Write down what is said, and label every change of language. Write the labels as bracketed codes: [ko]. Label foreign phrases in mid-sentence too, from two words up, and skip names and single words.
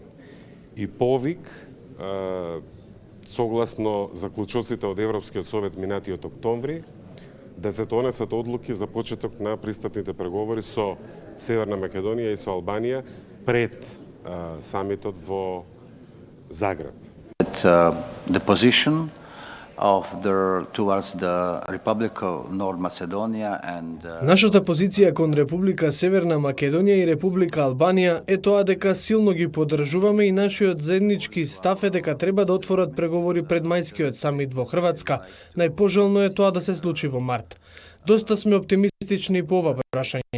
[mk] И повик, согласно заклучоците од Европскиот совет минатиот октомври, да се донесат одлуки за почеток на пристапните преговори со Северна Македонија и со Албанија пред самитот во Загреб. [en] The position towards the Republic of North Macedonia and [mk] Нашата позиција кон Република Северна Македонија и Република Албанија е тоа дека силно ги поддржуваме и нашиот заеднички став е дека треба да отворат преговори пред мајскиот самит во Хрватска. Најпожелно е тоа да се случи во март. Доста сме оптимистични по ова прашање.